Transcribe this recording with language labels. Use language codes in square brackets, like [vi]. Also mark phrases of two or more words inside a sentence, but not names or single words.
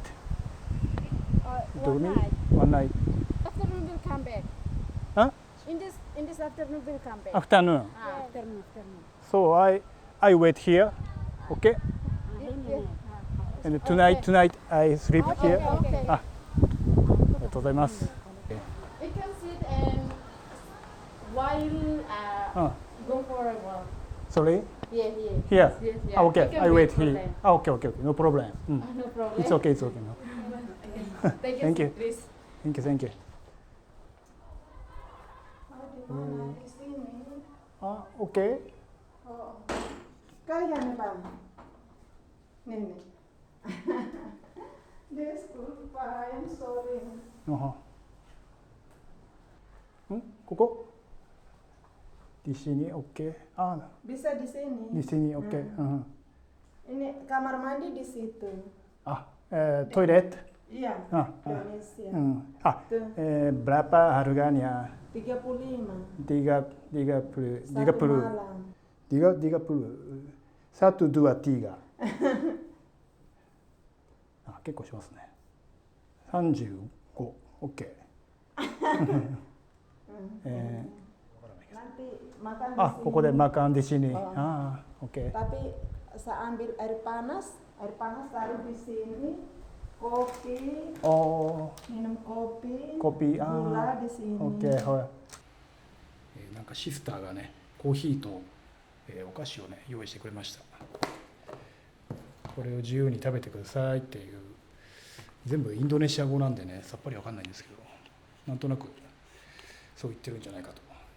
[en] One night. One night. Afternoon will come back. Huh? In this afternoon will come back. Afternoon. Afternoon. So I wait here. Okay. Yes. And tonight I sleep here. Okay. [ja] ありがとうございます。 [en] We can sit and while go for a walk. Sorry. Here. Here. Yes, yeah. Okay. We can I wait for here. them. Okay. No problem. No problem. It's okay. No. Thank you. Thank you. Please. Thank you. Okay. [tl] Kaya na ba? Nene. [en] This school pa, I'm sorry. [id] ここ di sini oke. Bisa di sini. Di sini oke. Ini kamar mandi di situ. Toilet. Iya, Ah, Indonesia. Berapa harganya? 35. 30 Satu malam. [ja] 30 1 2 3 結構しますね。35 OK。 [id] Nanti makan di sini. ここで makan di sini. OK。 Tapi saya ambil air panas taruh di sini. Kopi, minum kopi, gula di sini. OK。 [ja] なんかシスターがね、コーヒーと、お菓子をね用意してくれました。これを自由に食べてくださいっていう、全部インドネシア語なんでねさっぱりわかんないんですけど、なんとなくそう言ってるんじゃないかと。